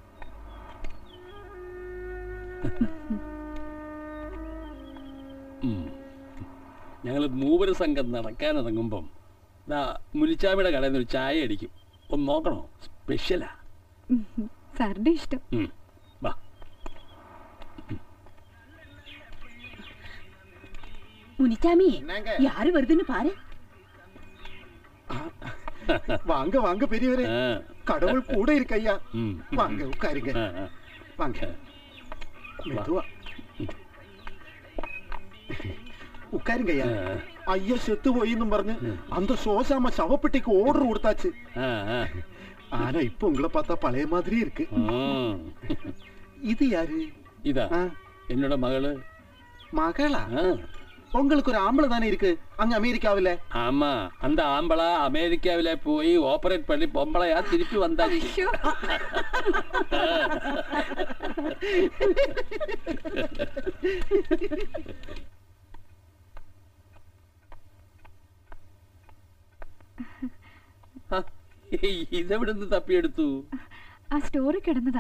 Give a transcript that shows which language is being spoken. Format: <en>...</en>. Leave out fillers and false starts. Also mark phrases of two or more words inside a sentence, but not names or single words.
<ml>ഞങ്ങൾ മൂവര സംഘം നടക്കാനിറങ്ങുമ്പം മുനിച്ചാമിയുടെ കടയിൽ നിന്ന് ഒരു ചായ അടിക്കും. ഒന്ന് നോക്കണോ? സ്പെഷ്യലാ. സാറിന്റെ ഇഷ്ടം. വാ.</ml> <ta>முனிச்சாமி யாரு வருதுன்னு பாரு. வாங்க வாங்க பெரியவரே, கடவுள் கூட இருக்கையா. வாங்க உட்காருங்க. வாங்க மெதுவா ഉക്കാരുങ്കയ്യ. ஐய செத்து போயின்னும் பறஞ்சு அந்த சோசாம்மா சவப்பெட்டிக்கு ஆர்டர் கொடுத்தாச்சு. ஆனா இப்போ உங்களை பார்த்தா பழைய மாதிரி இருக்கு. இது யாரு? இதா என்னோட மகளு. மகளா? உங்களுக்கு ஒரு ஆம்பளை தானே இருக்கு அங்க அமெரிக்காவில? ஆமா, அந்த ஆம்பளை அமெரிக்காவில போய் ஆபரேட் பண்ணி பொம்பளையா திருப்பி வந்தாச்சு.</ta> <ml>ഇതെവിടുന്ന് തപ്പിയെടുത്തു? ആ സ്റ്റോറി കിടന്നതാ.</ml>